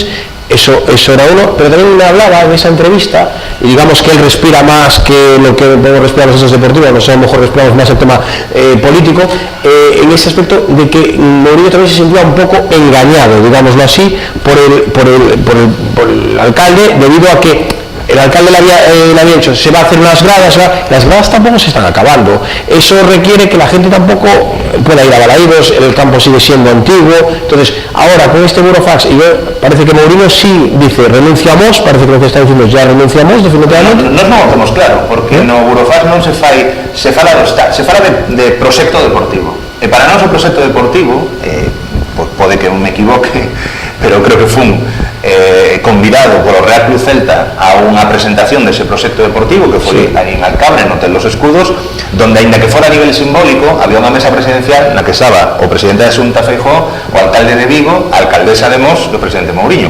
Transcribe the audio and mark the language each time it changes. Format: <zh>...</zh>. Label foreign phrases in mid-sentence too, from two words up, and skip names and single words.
<es>Eso era uno, pero también me hablaba en esa entrevista, y digamos que él respira más que lo que podemos respirar nosotros deportivos, nosotros a lo mejor respiramos más el tema político, en ese aspecto de que Mourinho también se sentía un poco engañado, digámoslo así, por el alcalde, debido a que el alcalde le había dicho, se va a hacer unas gradas, las gradas tampoco se están acabando, eso requiere que la gente tampoco pueda ir a Balaídos, el campo sigue siendo antiguo. Entonces ahora con este Burofax, y parece que Mourinho sí dice renunciamos, parece que lo que está diciendo es ya renunciamos definitivamente.</es> <gl>Nos non o temos claro, porque no Burofax non se fala do Estado, se fala de proxecto deportivo, e para nós o proxecto deportivo pode que me equivoque, pero creo que fun convidado polo Real Cruz Celta a unha presentación dese proxecto deportivo que foi aí en Alcabre, no Hotel dos Escudos, donde, aínda que fora a nivel simbólico, había unha mesa presidencial na que estaba o presidente da Xunta Feijóo, o alcalde de Vigo, a alcaldesa de Mos e o presidente Mourinho.</gl>